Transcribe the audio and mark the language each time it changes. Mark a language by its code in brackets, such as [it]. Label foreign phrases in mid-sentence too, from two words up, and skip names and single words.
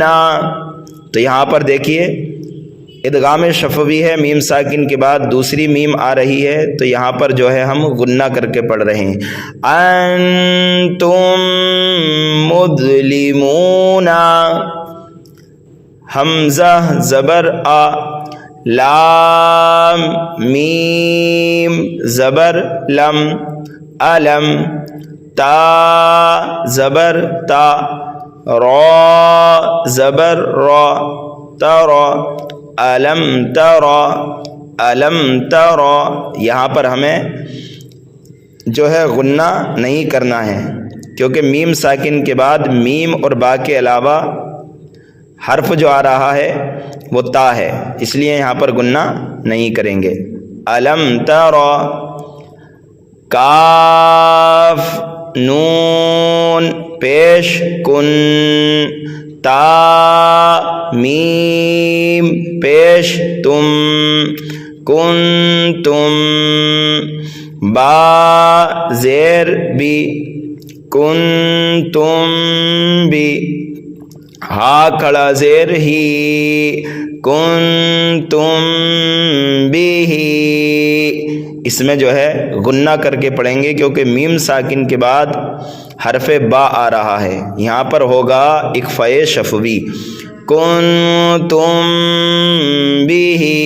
[ur] تو یہاں پر دیکھیے ادغام شفوی ہے، میم ساکن کے بعد دوسری میم آ رہی ہے، تو یہاں پر جو ہے ہم غنہ کر کے پڑھ رہے ہیں، [ar] انتم مظلمون۔ [ur] حمزہ زبر آ، لام میم زبر لم، علم، تا زبر تا، را زبر را، [ar] ترا، علم ترا، علم ترا۔ [ur] یہاں پر ہمیں جو ہے غنہ نہیں کرنا ہے، کیونکہ میم ساکن کے بعد میم اور با کے علاوہ حرف جو آ رہا ہے وہ تا ہے، اس لیے یہاں پر غنہ نہیں کریں گے۔ [ar] علم ترا، [ur] کاف نون پیش کن، تا میم پیش تم، کنتم، با زیر بی، [ar] کنتم بی، [ur] ہا کھڑا زیر ہی، [ar] کنتم بھی۔ [ur] اس میں جو ہے غنہ کر کے پڑھیں گے، کیونکہ میم ساکن کے بعد حرف با آ رہا ہے، یہاں پر ہوگا اخفاء شفوی، [ar] کنتم بھی،